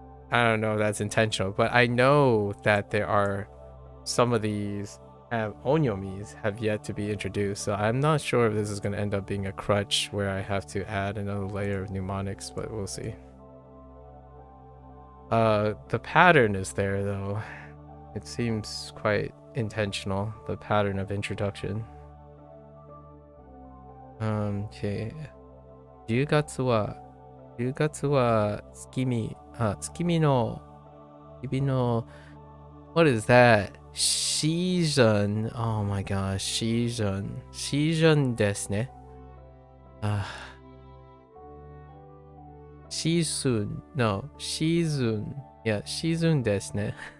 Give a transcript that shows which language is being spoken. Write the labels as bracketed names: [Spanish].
[English] I don't know if that's intentional, but I know that there are some of these onyomis have yet to be introduced, so I'm not sure if this is going to end up being a crutch where I have to add another layer of mnemonics, but we'll see. The pattern is there though. It seems quite intentional, the pattern of introduction. Okay. [Japanese] 10月は月見の日々の [English] what is that? Season. Oh my gosh, season [Japanese] ですね。 [English] season. No, season. Yeah, season [Japanese] ですね。